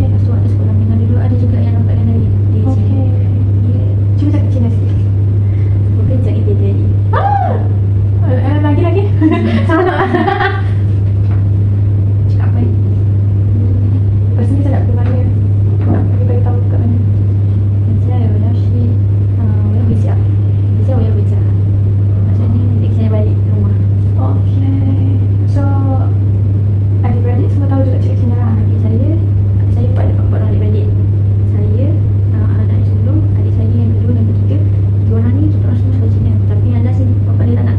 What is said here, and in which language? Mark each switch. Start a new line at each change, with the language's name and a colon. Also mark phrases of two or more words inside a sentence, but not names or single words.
Malay: Lepas tu waktu sekolah menengah dulu ada juga yang nampakkan dari sini. Okey. Dia Cuba cakap Cina sikit. bekerja di TTRI. Lagi. Sama nak. Cakap apa ni? Lepas ni saya nak pergi mana? Nak pergi beritahu kat mana?
Chinese: 现在我要去，我要回家，等下我要回家，
Malay: maksudnya nanti saya balik rumah. Okay. So, adik-beradik semua tahu juga cakap Cina lah. Adik saya ada 4 orang adik-beradik. Saya, anak sulung, adik saya yang kedua dan ketiga. 3 orang ni kita orang semua suka Cina. Tapi yang last ni bapak dia tak nak.